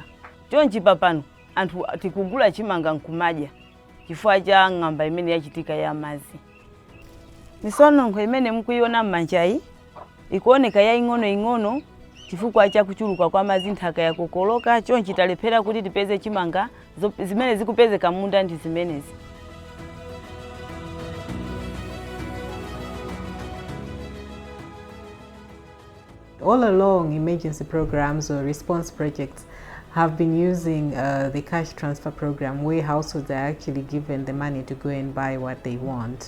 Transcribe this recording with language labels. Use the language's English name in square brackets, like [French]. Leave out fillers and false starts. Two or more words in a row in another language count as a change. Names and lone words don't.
[Nyanja] Chonchi papano anthu tikugula chimanga nkumadya chifukwa cha ng'amba imene yachitika ya madzi. Misonongo imene mukuiona m'manjayi ikuoneka ya ing'ono chifukwa cha kuchuluka kwa madzi nthaka yakokoloka. Chonchi talephera kuti tipeze chimanga zimene zikupezeka munda ndi zimenezi. [English] All along, emergency programs or response projects have been using the cash transfer program where households are actually given the money to go and buy what they want.